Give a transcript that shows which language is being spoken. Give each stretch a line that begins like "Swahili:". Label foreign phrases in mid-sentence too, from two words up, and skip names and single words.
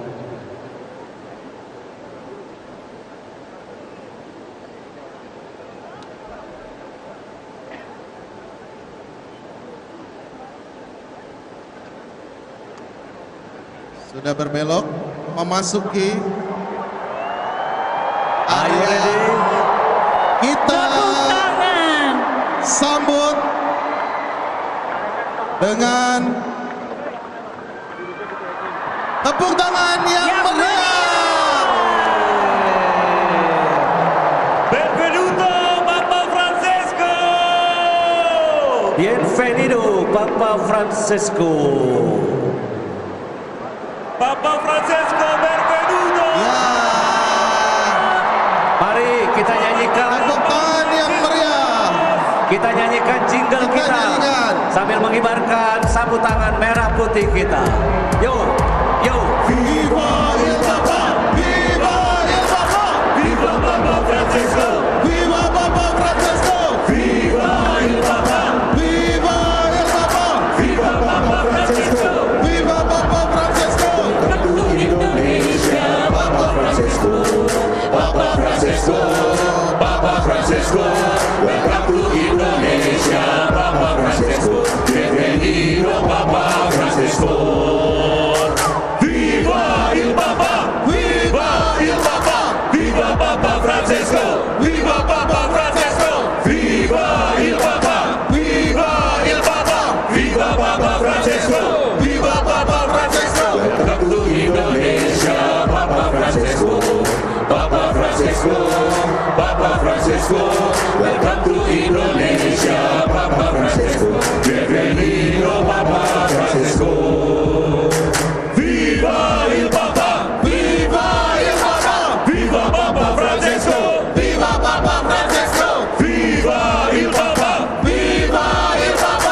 Indonesian: Sudah berbelok memasuki
English: Are you
Indonesian: area.
English: ready?
Indonesian: Kita Tepuk tangan. sambut dengan tepuk tangan yang Yang meriah.
Italian: Benvenuto Papa Francesco.
Spanish: Bienvenido Papa Francesco.
Italian: Papa Francesco benvenuto.
Indonesian: Ya, Mari kita nyanyikan. tepuk tangan yang meriah. Kita nyanyikan jingle Kita kita nyanyikan. sambil mengibarkan sapu tangan merah putih kita. Yo, yo.
Italian: Viva il Papa, viva il Papa, Viva Papa Francesco! viva Papa Francesco, Viva il Papa! viva il Papa, Viva Papa Francesco! viva Papa Francesco. Indonesia, Papa Francesco! Papa Francesco! Papa Francesco!
English: Welcome to Indonesia, Papa Francesco!
Spanish: Bienvenido Papa Francesco!
Italian: Viva il Papa! Viva il Papa! Viva Papa Francesco! Viva Papa Francesco! Viva il Papa! Viva il Papa! Viva Papa Francesco! Viva Papa Francesco!
English: Welcome to Indonesia, Papa Francesco! Papa Francesco! Papa Francesco! Welcome to Indonesia, Papa Francesco!
Spanish: Bienvenido Papa Francesco!
Italian: Viva il Papa! Viva il Papa, Viva Papa Francesco! viva Papa Francesco, Viva il Papa! viva il Papa.